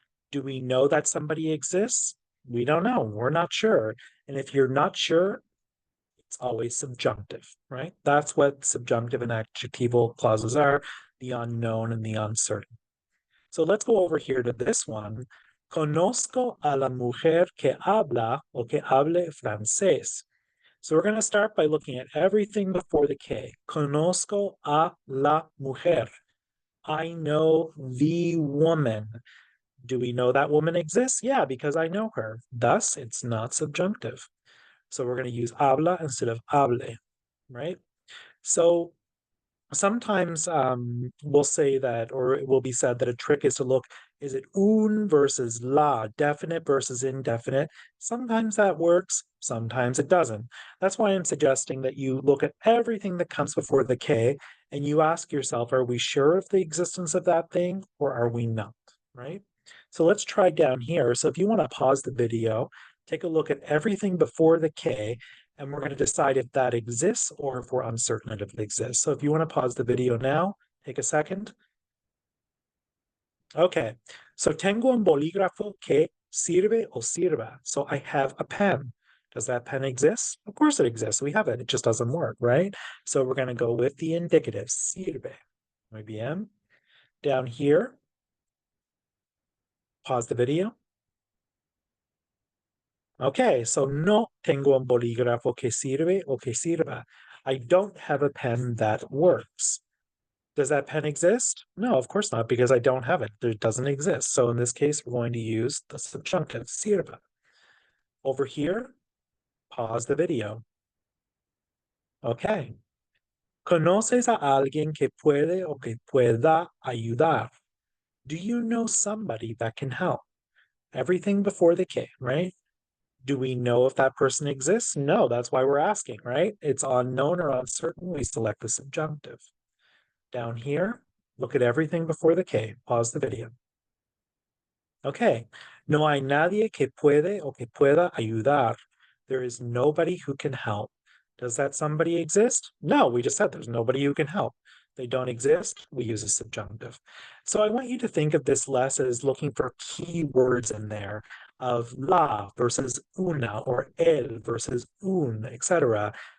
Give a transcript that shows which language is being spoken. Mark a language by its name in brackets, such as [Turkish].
[English] Do we know that somebody exists? We don't know. We're not sure. And if you're not sure, it's always subjunctive, right? That's what subjunctive and adjectival clauses are, the unknown and the uncertain. So let's go over here to this one. [Spanish] Conozco a la mujer que habla o que hable francés. [English] So we're going to start by looking at everything before the que. [Spanish] Conozco a la mujer. [English] I know the woman. Do we know that woman exists? Yeah, because I know her. Thus, it's not subjunctive. So we're going to use habla instead of hable, right? So sometimes we'll say that, or it will be said that a trick is to look, is it un versus la, definite versus indefinite? Sometimes that works, sometimes it doesn't. That's why I'm suggesting that you look at everything that comes before the que and you ask yourself, are we sure of the existence of that thing or are we not, right? So let's try down here. So if you want to pause the video, take a look at everything before the que, and we're going to decide if that exists or if we're uncertain if it exists. So if you want to pause the video now, take a second. Okay, so [Spanish] tengo un bolígrafo que sirve o sirva. [English] So I have a pen. Does that pen exist? Of course it exists. We have it. It just doesn't work, right? So we're going to go with the indicative, sirve. [Spanish] Muy bien. [English] Down here, pause the video. Okay, so [Spanish] no tengo un bolígrafo que sirve o que sirva. [English] I don't have a pen that works. Does that pen exist? No, of course not, because I don't have it. It doesn't exist. So in this case, we're going to use the subjunctive, sirva. Over here, pause the video. Okay. [Spanish] ¿Conoces a alguien que puede o que pueda ayudar? [English] Do you know somebody that can help? Everything before the que, right? Do we know if that person exists? No, that's why we're asking, right? It's unknown or uncertain. We select the subjunctive. Down here, look at everything before the que. Pause the video. Okay. [Spanish] No hay nadie que puede o que pueda ayudar. [English] There is nobody who can help. Does that somebody exist? No, we just said there's nobody who can help. They don't exist, we use a subjunctive. So I want you to think of this less as looking for key words in there of la versus una or el versus un, etc.